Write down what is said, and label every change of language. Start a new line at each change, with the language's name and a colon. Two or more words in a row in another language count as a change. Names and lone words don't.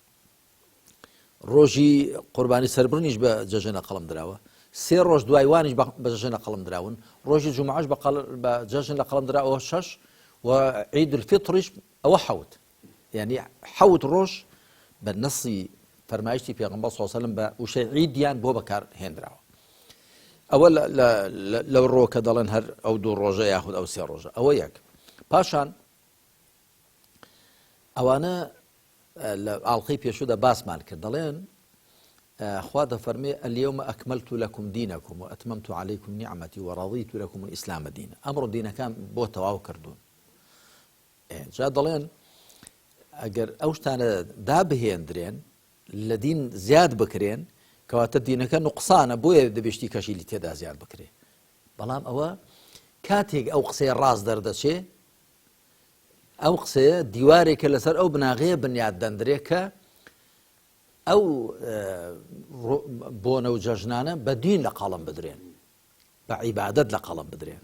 Central Kurdish: ڕۆژی قوربانی سەربڕنیش بە جەژن لە قەڵەم دراوە، 3 ڕۆژ دوایوانیش بە جەژن لە قەڵەم دراون، ڕۆژی جمعەش بە جەژن لە قەڵەم دراوە 6 و عید الفیتریش ئەوە 7، یعنی 7 ڕۆژ بە نەسی فەرمایشتی پێغەمبەر
Arabic: صلی الله علیه و سەلەم
Central Kurdish: بە وشەی عیدیان بۆ بەکار هێنراوە. ئەوە لەو ڕۆکە دەڵێن هەر ئەو 2 ڕۆژە یاخود ئەو 3 ڕۆژە. ئەوە یەک. پاشان ئەوانە لە ئاڵقەی پێشوودا باسمان کرد دەڵێن خوا دەفەرمێ
Arabic: اليوم أكملت لكم دينكم وأتممت عليكم نعمتي ورضيت لكم الإسلام دينا.
Central Kurdish: ئەمڕۆ دینەکان بۆ تەواو کردوون. جا دەڵێن ئەگەر ئەو شتانە دابهێندرێن لە دین زیاد بکرێن کەواتە دینەکە نوقسانە بۆیە دەبێشتی کەشی تێدا زیاد بکرێ. بەڵام ئەوە کاتێک ئەو قسەی ڕاست دەردەچێ ئەو قسەیە دیوارێکە لەسەر ئەو بناغەیە بنیاد دەندرێ کە ئەو بۆنە و جەژنانە بە دین لە قەڵەم بدرێن، بە عیبادەت لە قەڵەم بدرێن.